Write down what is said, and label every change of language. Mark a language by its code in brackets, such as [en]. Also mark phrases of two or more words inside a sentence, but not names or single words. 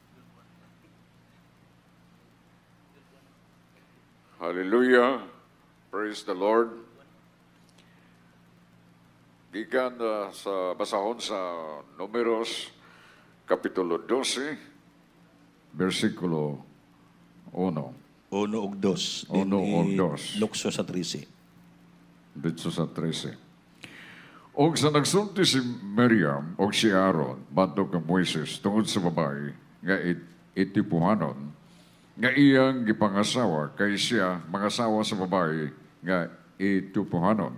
[en] Hallelujah. Praise the Lord. [ceb] Gikan sa basahon sa Números, Kapitulo 12, versikulo 1. Uno og dos. Uno og dos. Lukso sa 3C. [tl] Dito sa 13. [ceb] Og sa nagsulti si Miriam og si Aaron, batok ng Moises, tungod sa babae, nga itipuhanon, nga iyang gipangasawa, kay siya mangasawa sa babae, nga itipuhanon.